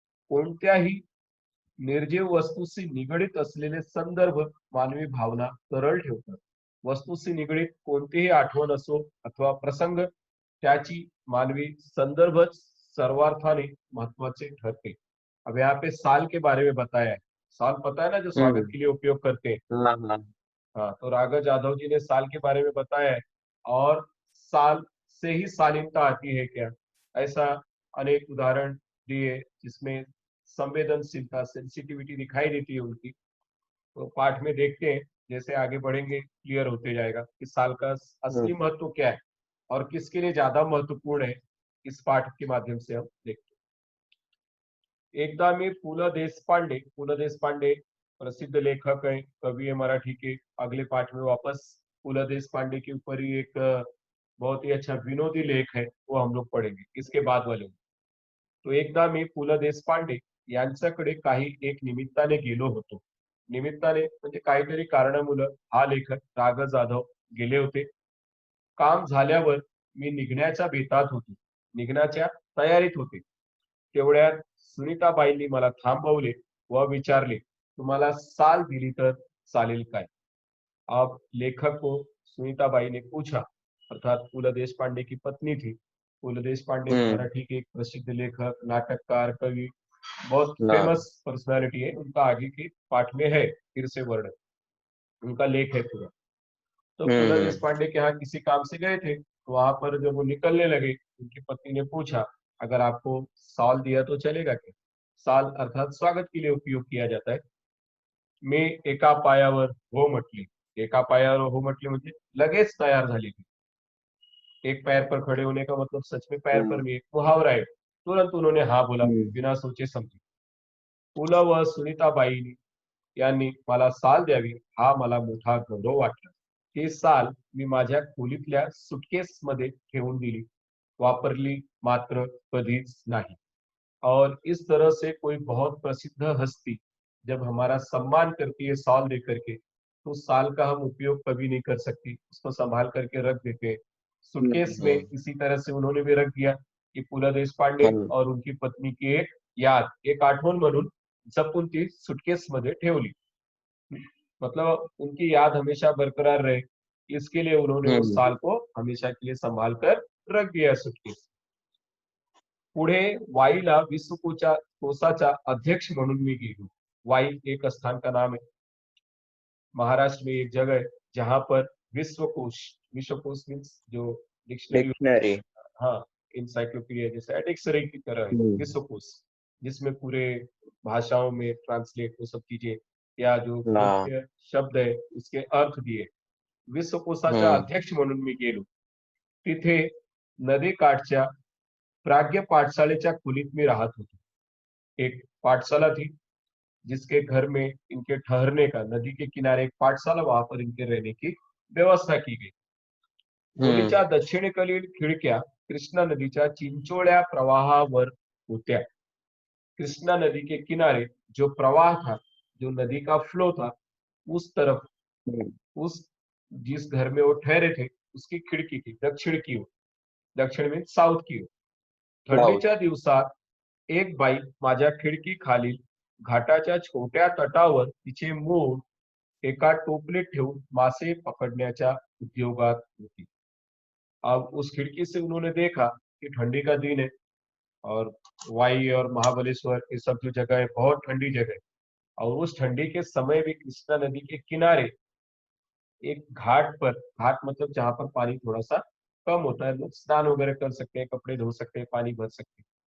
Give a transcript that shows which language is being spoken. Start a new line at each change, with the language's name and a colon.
Marathi: कोणत्याही निर्जीव वस्तूशी निगडित असलेले संदर्भ मानवी भावना सरळ ठेवतात. वस्तूशी निगडित कोणतीही आठवण असो अथवा प्रसंग, त्याची मानवी संदर्भच सर्वार्थाने महत्वाचे ठरते.
Hindi: अब यहाँ पे साल के बारे में बताया है. साल पता है ना, जो स्वागत के लिए उपयोग करते हैं. हाँ, हाँ. हाँ, तो राघव जाधव जी ने साल के बारे में बताया है. और साल से ही शालीनता आती है क्या, ऐसा अनेक उदाहरण दिए जिसमें संवेदनशीलता, सेंसिटिविटी दिखाई देती है उनकी. तो पाठ में देखते हैं, जैसे आगे बढ़ेंगे क्लियर होते जाएगा कि साल का असली महत्व क्या है और किसके लिए ज्यादा महत्वपूर्ण है. इस पाठ के माध्यम से हम देखते हैं.
Marathi: एकदा मी
Hindi: पु ल देशपांडे प्रसिद्ध लेखक है, कवि है मराठी के. अगले पाठ में वापस पु ल देशपांडे के ऊपर ही एक बहुत ही अच्छा विनोदी लेख है, वो हम लोग पढ़ेंगे इसके बाद वाले.
Marathi: तो एकदा मी पु ल देशपांडे यांच्याकडे काही एक निमित्ताने गेलो होतो. निमित्ताने म्हणजे काहीतरी कारणामुळे हा लेखक राग जाधव गेले होते. काम झाल्यावर मी निघण्याच्या बेतात होतो, निघण्याच्या तयारीत होते. तेवढ्यात सुनीताबाईंनी मला थांबवले व विचारले, तुम्हाला साल दिली तर चालेल काय.
Hindi: अब लेखक को सुनीताबाई ने पूछा, अर्थात पु ल देशपांडे की पत्नी थी. पु ल देशपांडे मराठी के एक प्रसिद्ध लेखक, नाटककार, कवि, बहुत फेमस पर्सनालिटी है. उनका आगे के पाठ में है फिर से वर्णन, उनका लेख है पूरा. तो पु ल देशपांडे के यहाँ किसी काम से गए थे. तो वहां पर जब वो निकलने लगे, उनकी पत्नी ने पूछा, अगर आपको साल दिया तो चलेगा क्या. साल अर्थात स्वागत के लिए उपयोग किया जाता है.
Marathi: मी एका पायावर हो म्हटली. एका पायावर हो म्हटली म्हणजे लगेच तयार झाली.
Hindi: एक पैर पर खड़े होने का मतलब सच में पैर पर भी एक मुहावरा है. तुरंत उन्होंने हाँ बोला, बिना सोचे समजे.
Marathi: पु ल व सुनीताबाई यांनी मला साल द्यावी हा मला मोठा गौरव वाटला. ही साल मी माझ्या खोलीतल्या सुटकेस मध्ये ठेवून दिली, वापरली मात्र कधीच नहीं.
Hindi: और इस तरह से कोई बहुत प्रसिद्ध हस्ती जब हमारा सम्मान करती है साल दे करके, तो साल का हम उपयोग कभी नहीं कर सकती, उसको संभाल करके रख देते हैं सुटकेस में. इसी तरह से उन्होंने भी रख दिया कि पु ल देशपांडे और उनकी पत्नी की एक याद,
Marathi: एक आठवण म्हणून जपून ती सुटकेस मध्ये ठेवली.
Hindi: मतलब उनकी याद हमेशा बरकरार रहे, इसके लिए उन्होंने उस साल को हमेशा के लिए संभाल कर रख दिया सुटकेस.
Marathi: पुढे वाईला विश्वकोशाचा अध्यक्ष म्हणून मी गेलो.
Hindi: वाई एक स्थान का नाम है. महाराष्ट्र में एक जगह है जहां पर विश्वकोश मीन्स जो डिक्शनरी, हाँ, इंसाइक्लोपीडिया जैसे डिक्शनरी की तरह है विश्वकोश, जिसमें पूरे भाषाओं में ट्रांसलेट वो सब चीजें या जो मुख्य शब्द है उसके अर्थ दिए.
Marathi: विश्वकोशाचा अध्यक्ष म्हणून मी गेलो. तिथे नदीकाठच्या प्राज्ञ पाठशालेच्या खोलीत मी राहत होतो.
Hindi: एक पाठशाला थी जिसके घर में इनके ठहरने का, नदी के किनारे एक पाठशाला, वहां पर इनके रहने की व्यवस्था की गई.
Marathi: खोलीच्या दक्षिणेकडील खिडक्या कृष्णा नदीच्या चिंचोळ्या प्रवाहावर होत्या.
Hindi: कृष्णा नदी के किनारे जो प्रवाह था, जो नदी का फ्लो था, उस तरफ, उस जिस घर में वो ठहरे थे उसकी खिडकी की दक्षिण की ओर, दक्षिण मीन्स साऊथ की ओर.
English: South.
Marathi: थंडीच्या दिवसात एक बाई माझ्या खिडकीखालील घाटाच्या छोट्या तटावर तिचे मूल एका टोपलीत ठेवून मासे पकडण्याच्या उद्योगात होती.
Hindi: अब उस खिड़की से उन्होंने देखा कि ठंडी का दिन है और वाई और महाबलेश्वर ये सब जो जगह है बहुत ठंडी जगह है. और उस ठंडी के समय भी कृष्णा नदी के किनारे एक घाट पर, घाट मतलब जहां पर पानी थोड़ा सा कम होता है, लोग स्नान वगैरह कर सकते हैं, कपड़े धो सकते हैं, पानी भर सकते हैं.